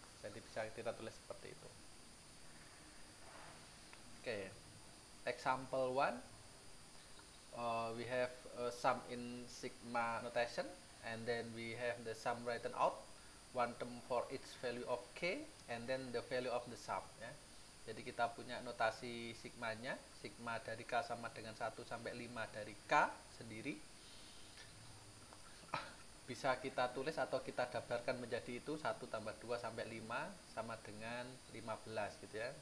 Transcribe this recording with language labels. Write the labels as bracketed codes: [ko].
[id] Jadi bisa kita tulis seperti itu. [en] Oke, example 1, we have sum in sigma notation, and then we have the sum written out, one term for each value of k, and then the value of the sum, ya. [id] Jadi kita punya notasi sigmanya, sigma dari k sama dengan 1 sampai 5 dari k sendiri. Bisa kita tulis atau kita gambarkan menjadi itu 1 tambah 2 sampai 5 sama dengan 15 gitu, ya.